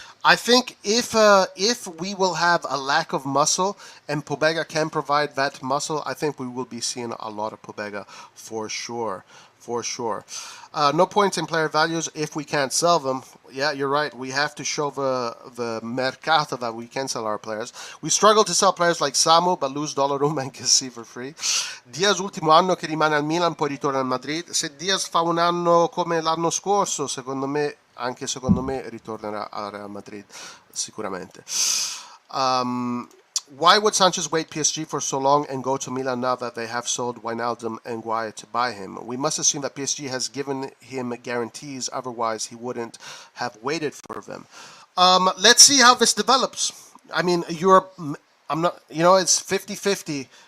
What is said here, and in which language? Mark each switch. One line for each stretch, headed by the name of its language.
English: I think if we will have a lack of muscle and Pobega can provide that muscle, I think we will be seeing a lot of Pobega for sure. For sure. No points in player values if we can't sell them. Yeah, you're right. We have to show the mercato that we can sell our players. We struggle to sell players like Samu, but lose Donnarumma and Kessie for free.
Italian: Diaz ultimo anno che rimane al Milan, poi ritorna al Madrid. Se Diaz fa un anno come l'anno scorso, anche secondo me ritornerà al Real Madrid sicuramente.
English: Why would Sanchez wait PSG for so long and go to Milan now that they have sold Wijnaldum and Guaya to buy him? We must assume that PSG has given him guarantees, otherwise he wouldn't have waited for them. Let's see how this develops. I mean, it's 50-50.